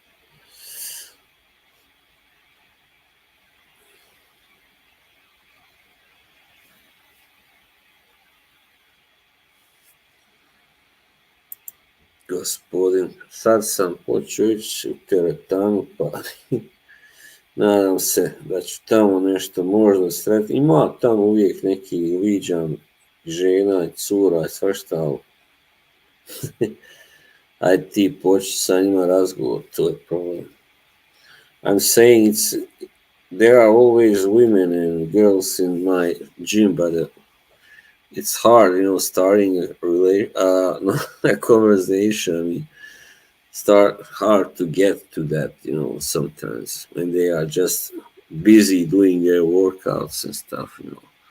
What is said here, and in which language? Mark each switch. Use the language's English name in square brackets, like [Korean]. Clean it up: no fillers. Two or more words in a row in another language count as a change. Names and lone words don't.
[Bosnian] Gospodin, sad sam počeo ići u teretanu, pa nadam se da ću tamo nešto možda sretiti. Ima tamo uvijek neki viđam žena i cura i svašta, ali ajde ti početi sa njima razgovor, to je problem. [English] I'm saying there are always women and girls in my gym, but it's hard, starting a conversation. I mean, start hard to get to that, sometimes when they are just busy doing their workouts and stuff.